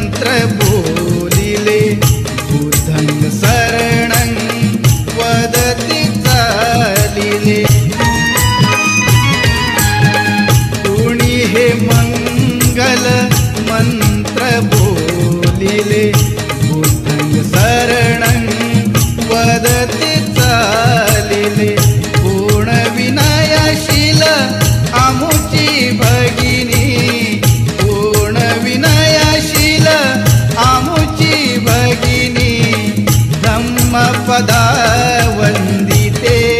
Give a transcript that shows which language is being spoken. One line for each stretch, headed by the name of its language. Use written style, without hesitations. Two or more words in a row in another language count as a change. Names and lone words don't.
Marathi: मंत्र बोलिले
Pali: बुद्धं शरणं
Marathi: वदति चालिले कुणी हे मंगल मंत्र बोलिले
Pali: बुद्धं शरणं
Marathi: वदति चालिले पूर्ण विनयशील आमुची भगिनी पूर्ण विनयशील आमुची भगिनी धम्मपदा वंदिते